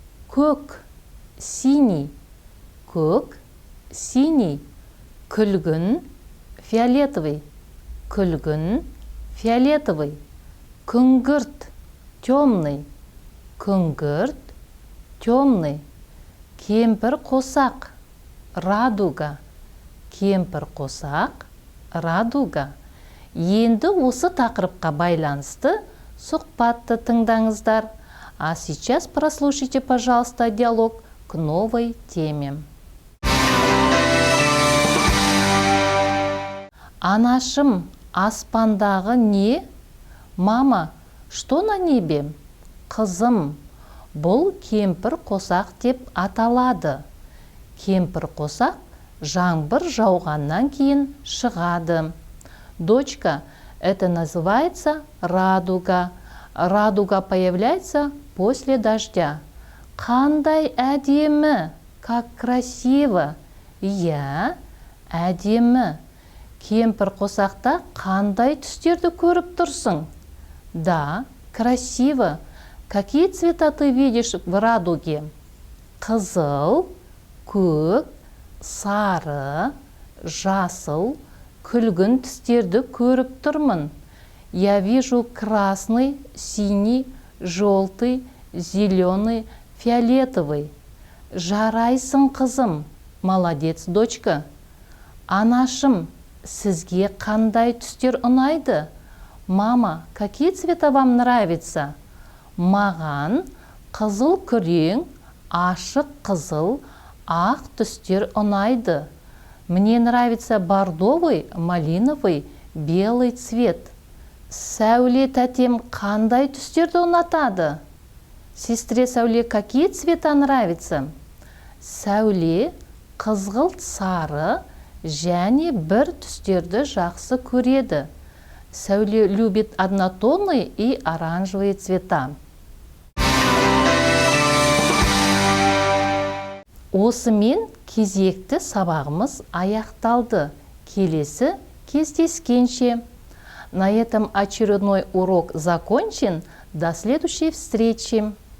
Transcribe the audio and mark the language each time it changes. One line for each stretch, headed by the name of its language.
Kazakh: көк
Russian: синий,
Kazakh: көк синий, күлгін
Russian: фиолетовый,
Kazakh: күлгін фиолетовый, күңгірт
Russian: темный,
Kazakh: күңгірт темный, кемпір қосақ,
Russian: радуга,
Kazakh: кемпір қосақ, радуга. Енді осы тақырыпқа байланысты сұхбатты тыңдаңыздар.
Russian: А сейчас прослушайте, пожалуйста, диалог к новой теме.
Kazakh: Анашым, аспандағы не?
Russian: Мама, что на небе?
Kazakh: Қызым, бұл кемпір қосақ деп аталады. Кемпір қосақ жаңбыр жауғаннан кейін шығады.
Russian: Дочка, это называется радуга. Радуга появляется после дождя.
Kazakh: Қандай әдемі,
Russian: как красиво.
Kazakh: Я, әдемі. Кемпір қосақта қандай түстерді көріп тұрсың?
Russian: Да, красиво. Какие цвета ты видишь в радуге?
Kazakh: Қызыл, көк, сары, жасыл, күлгін түстерді көріп тұрмын.
Russian: Я вижу красный, синий, желтый, зеленый, фиолетовый.
Kazakh: Жарайсың, қызым.
Russian: Молодец, дочка.
Kazakh: Анашым, сізге қандай түстер ұнайды?
Russian: Мама, какие цвета вам нравятся?
Kazakh: Маған қызыл күрең, ашық қызыл, ақ түстер ұнайды.
Russian: Мне нравится бордовый, малиновый, белый цвет.
Kazakh: Сәуле тәтем қандай түстерді ұнатады?
Russian: Сестре Сәуле какие цвета нравятся?
Kazakh: Сәуле қызғылт сары және бір түстерді жақсы көреді.
Russian: Сәуле любит однотонные и оранжевые цвета.
Kazakh: Осымен кезекті сабағымыз аяқталды. Келесі кездескенше.
Russian: На этом очередной урок закончен. До следующей встречи.